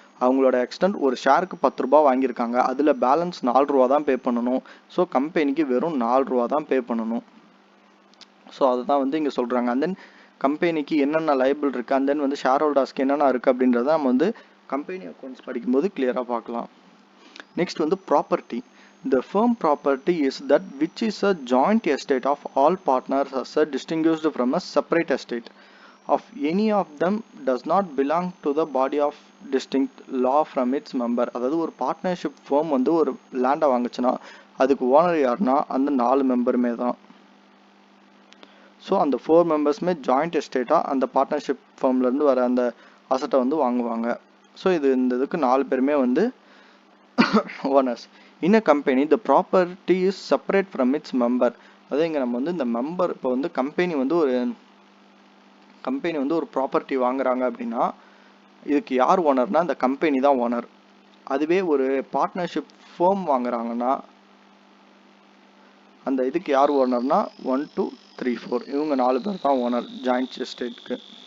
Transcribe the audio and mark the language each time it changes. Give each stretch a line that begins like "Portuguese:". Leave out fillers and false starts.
Tamil: அவங்களோட எக்ஸ்டென்ட் ஒரு ஷேருக்கு 10 ரூபா வாங்கியிருக்காங்க, அதில் பேலன்ஸ் 4 ரூபா தான் பே பண்ணணும். ஸோ கம்பெனிக்கு வெறும் 4 ரூபா தான் பே பண்ணணும். ஸோ அதுதான் வந்து இங்கே சொல்கிறாங்க. அண்ட் தென் கம்பெனிக்கு என்னென்ன லைபிள் இருக்குது அண்ட் தென் வந்து ஷேர் ஹோல்டர்ஸ்க்கு என்னென்ன இருக்குது அப்படின்றத நம்ம வந்து கம்பெனி அக்கௌண்ட்ஸ் படிக்கும்போது கிளியராக பார்க்கலாம். நெக்ஸ்ட் வந்து property.
English: The firm property is that which is a joint estate of all partners as a distinguished from a separate estate of any of them does not belong to the body of distinct law from its member.
Tamil: அதாவது ஒரு partnership fame வந்து ஒரு லேண்டை வாங்குச்சுன்னா அதுக்கு owner யாருன்னா அந்த 4 மெம்பருமே தான். So அந்த 4 மெம்பர்ஸுமே ஜாயிண்ட் எஸ்டேட்டாக அந்த பார்ட்னர்ஷிப் ஃபேம்லேருந்து வர அந்த அசட்டை வந்து வாங்குவாங்க. ஸோ இந்த இதுக்கு 4 பேருமே வந்து owners.
English: In a company the property is separate from its member.
Tamil: அதாவது இங்கே நம்ம வந்து இந்த மெம்பர் இப்போ வந்து கம்பெனி வந்து ஒரு ப்ராப்பர்ட்டி வாங்குறாங்க அப்படின்னா இதுக்கு யார் ஓனர்னா இந்த கம்பெனி தான் ஓனர். அதுவே ஒரு பார்ட்னர்ஷிப் ஃபேம் வாங்குறாங்கன்னா அந்த இதுக்கு யார் ஓனர்னா 1 2 3 4 இவங்க 4 பேர் தான் ஓனர் ஜாயிண்ட் எஸ்டேட்க்கு.